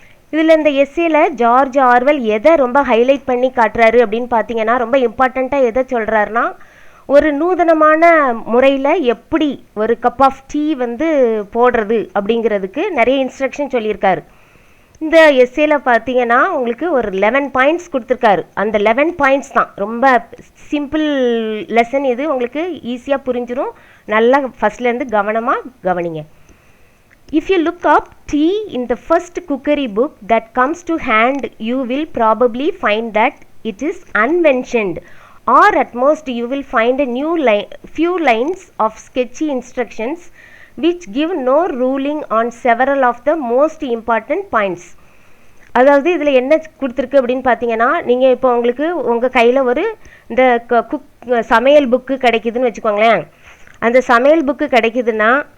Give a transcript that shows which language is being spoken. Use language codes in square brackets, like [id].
[ta] இதில் இந்த எஸ்ஸேல George Orwell எதை ரொம்ப ஹைலைட் பண்ணி காட்டுறாரு அப்படின்னு பார்த்தீங்கன்னா, ரொம்ப இம்பார்ட்டண்ட்டாக எதை சொல்கிறாருன்னா, ஒரு நூதனமான முறையில் எப்படி ஒரு கப் ஆஃப் டீ வந்து போடுறது அப்படிங்கிறதுக்கு நிறைய இன்ஸ்ட்ரக்ஷன் சொல்லியிருக்காரு. இந்த எஸ்ஸேல பார்த்தீங்கன்னா உங்களுக்கு ஒரு 11 பாயிண்ட்ஸ் கொடுத்துருக்காரு. அந்த 11 பாயிண்ட்ஸ் தான் ரொம்ப சிம்பிள் லெசன். இது உங்களுக்கு ஈஸியாக புரிஞ்சிடும். நல்லா ஃபஸ்ட்லேருந்து கவனமாக கவனிங்க. [en] If you look up tea in the first cookery book that comes to hand, you will probably find that it is unmentioned, or at most you will find a few lines of sketchy instructions which give no ruling on several of the most important points. [ta] அதாவது இதில் என்ன கொடுத்துருக்கு அப்படின்னு பார்த்தீங்கன்னா, நீங்கள் இப்போ உங்களுக்கு உங்கள் கையில் ஒரு இந்த சமையல் புக்கு கிடைக்குதுன்னு வச்சுக்கோங்களேன். அந்த சமையல் புக்கு கிடைக்குதுன்னா